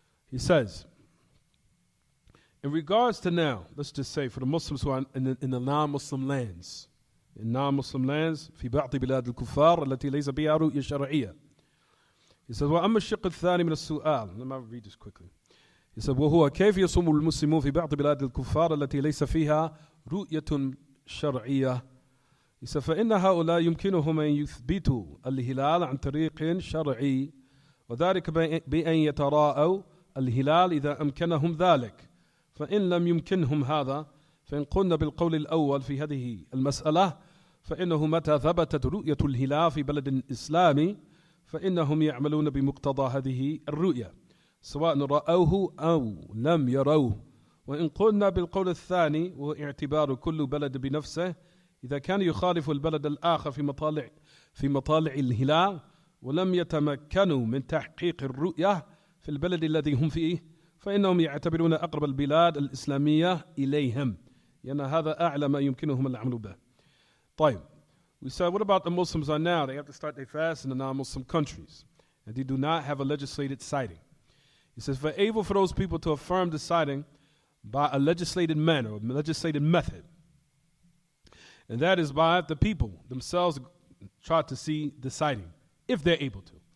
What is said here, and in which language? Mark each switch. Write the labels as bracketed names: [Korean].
[English] He says, in regards to now, let's just say for the Muslims who are in the non-Muslim lands, in non-Muslim lands, [Arabic] في بعض بلاد الكفار التي ليس بها رؤية شرعية. [English] He says, [Arabic] وأما الشق الثاني من السؤال. [English] Let me read this quickly. He said, [Arabic] وهو كيف يصوم المسلمون في بعض بلاد الكفار التي ليس فيها رؤية شرعية. [English] He said, [Arabic] فإن هؤلاء يمكنهم أن يثبتوا الهلال عن طريق شرعي وذلك بأن يتراءوا الهلال إذا أمكنهم ذلك. فإن لم يمكنهم هذا فإن قلنا بالقول الأول في هذه المسألة فإنه متى ثبتت رؤية الهلال في بلد إسلامي فإنهم يعملون بمقتضى هذه الرؤية سواء رأوه أو لم يروه. وإن قلنا بالقول الثاني وهو اعتبار كل بلد بنفسه إذا كان يخالف البلد الآخر في مطالع الهلال ولم يتمكنوا من تحقيق الرؤية في البلد الذي هم فيه فإنهم يعتبرون أقرب البلاد الإسلامية إليهم لأن هذا أعلى ما يمكنهم العمل به. طيب. [English] We said, what about the Muslims are now? They have to start their fast in the non-Muslim countries. And they do not have a legislated sighting. He says, for able for those people to affirm the sighting by a legislated manner, or legislated method. And that is by the people themselves try to see the sighting, if they're able to.